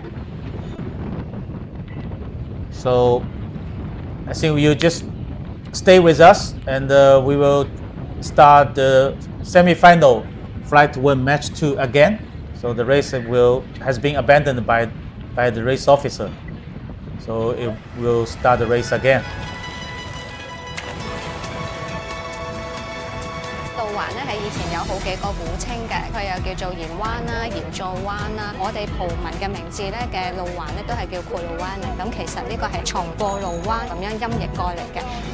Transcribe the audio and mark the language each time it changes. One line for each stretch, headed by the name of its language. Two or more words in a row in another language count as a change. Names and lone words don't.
English: So I think you just stay with us and we will start the semi-final flight to win match 2 again. So the race has been abandoned by the race officer. So it will start the race again.
Cantonese: 路環咧係以前有好幾個古稱嘅，佢又叫做鹽灣啦、鹽座灣啦。我哋葡文嘅名字咧嘅路環咧都係叫庫魯灣嘅。咁其實呢個係從過路灣咁樣音譯過嚟嘅。